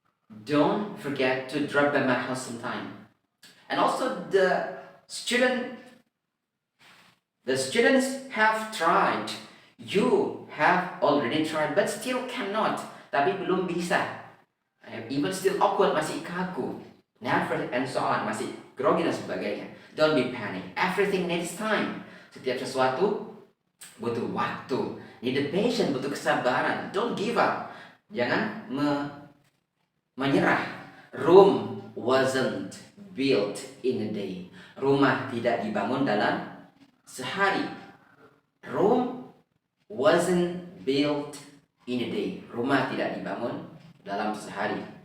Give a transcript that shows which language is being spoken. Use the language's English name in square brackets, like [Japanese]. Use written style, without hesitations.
[English] Don't forget to drop by my house sometime. And also the students have tried. You have already tried, but still cannot. [Indonesian] Tapi belum bisa. [English] Even still awkward, [Indonesian] masih kaku. [English] Never and so on, [Indonesian] masih grogi dan sebagainya. [English] Don't be panic. Everything needs time. [Indonesian] Setiap sesuatu butuh waktu. [English] Need the patience, [Indonesian] butuh kesabaran. [English] Don't give up. [Indonesian] Jangan menyerah. [English] Rome wasn't built in a day. [Indonesian] Rumah tidak dibangun dalam sehari. [English] Rome wasn't built in a day. [Indonesian] Rumah tidak dibangun dalam sehari.